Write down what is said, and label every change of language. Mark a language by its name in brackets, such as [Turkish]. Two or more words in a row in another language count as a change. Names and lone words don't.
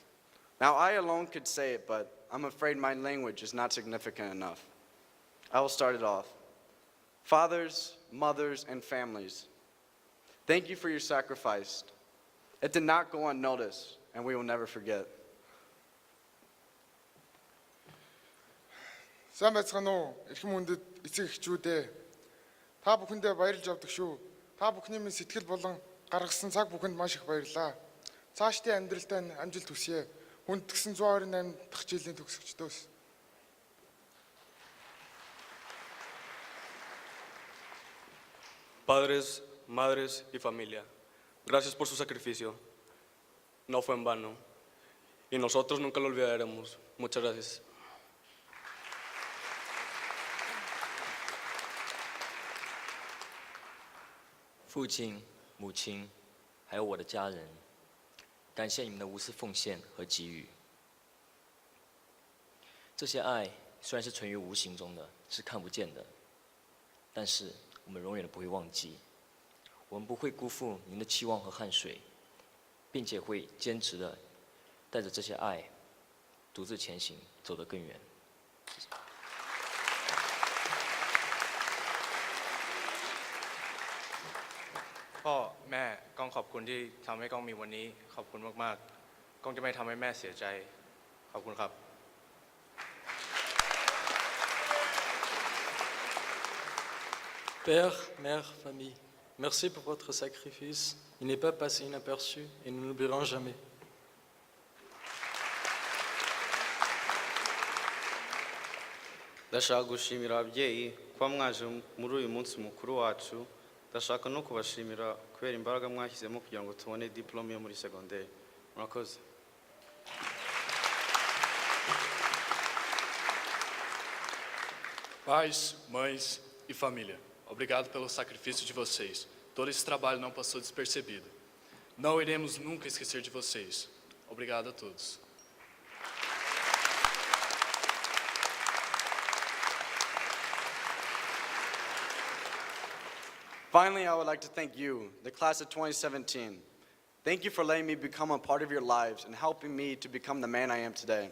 [English] Now, I alone could say it, but I'm afraid my language is not significant enough. I will start it off. Fathers, mothers, and families, Thank you for your sacrifice. It did not go unnoticed, and we will never forget. [Mongolian] Сайн байцгаана уу? Эрхэм хүндэт эцэг эхчүүдээ. Та бүхэндээ баярлж авдаг шүү. Та бүхний минь сэтгэл болон гаргасан цаг бүхэнд маш их баярлалаа. Цаашдын амьдралдаа амжилт хүсье. Хүндэтгсэн 128 дахь жилийн төгсөгчдөөс. [Spanish] Padres, madres y familia, gracias por su sacrificio. No fue en vano. Y nosotros nunca lo olvidaremos. Muchas gracias. [Chinese] 父亲、母亲，还有我的家人，感谢你们的无私奉献和给予。这些爱虽然是存于无形中的，是看不见的，但是我们永远都不会忘记。我们不会辜负您的期望和汗水，并且会坚持的带着这些爱，独自前行，走得更远。谢谢。 [Thai] พ่อแม่ก้องขอบคุณที่ทำให้ก้องมีวันนี้ขอบคุณมากๆก้องจะไม่ทำให้แม่เสียใจขอบคุณครับ [French] Père, mère, famille, merci pour votre sacrifice. Il n'est pas passé inaperçu et nous n'oublierons jamais. [Kinyarwanda] ndashaka gushimira ababyeyi kuba mwaje muri uyu munsi mukuru wacu ndashaka no kubashimira kubera imbaraga mwashyizemo kugira ngo tubone diplome yo muri secondaire murakoze [Portuguese] Pais, mães e família, obrigado pelo sacrifício de vocês. Todo esse trabalho não passou despercebido. Não iremos nunca esquecer de vocês. Obrigado a todos. [English] Finally, I would like to thank you, the class of 2017. Thank you for letting me become a part of your lives and helping me to become the man I am today.